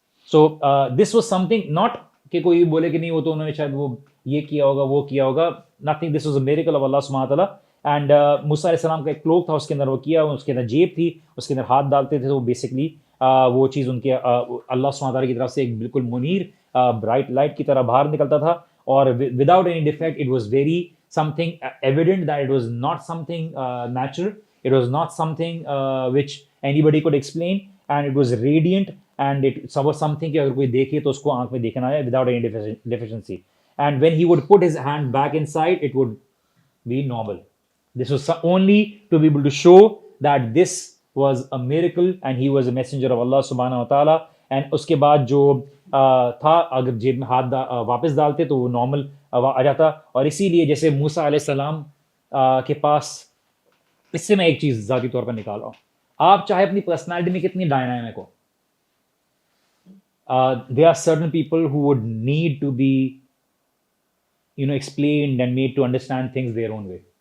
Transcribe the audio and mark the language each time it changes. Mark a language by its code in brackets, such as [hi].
[en] so this was something, [ur] not کہ کوئی بولے کہ نہیں وہ تو انہوں نے شاید وہ یہ کیا ہوگا وہ کیا ہوگا, nothing, [en] this was a miracle of [ur] اللہ سبحانہ وتعالیٰ. اینڈ موسیٰ علیہ السلام کا ایک کلوک تھا, اس کے اندر وہ کیا, اس کے اندر جیب تھی, اس کے اندر ہاتھ ڈالتے تھے, تو بیسکلی وہ چیز ان کے اللہ سبحانہ وتعالیٰ کی طرف سے ایک بالکل منیر برائٹ لائٹ کی طرح باہر نکلتا تھا. [en] اور without any defect it was very something evident that it was not something natural, it was not something which anybody could explain, and it was radiant, and it was something [ur] کہ اگر کوئی دیکھے تو اس کو آنکھ میں دیکھنا ہے [en] without any deficiency. And when he would put his hand back inside it would be normal. This was only to be able to show that this was a miracle and he was a messenger of Allah subhanahu wa ta'ala. [ur] And اس کے بعد جو تھا, اگر جیب میں ہاتھ واپس ڈالتے تو وہ نارمل آ جاتا. اور اسی لیے جیسے موسیٰ علیہ السلام کے پاس, اس سے میں ایک چیز ذاتی طور پر نکال رہا ہوں, آپ چاہے اپنی پرسنالٹی میں کتنی dynamic ہو, [en] there are certain people who would need to be explained and made to understand things their own way.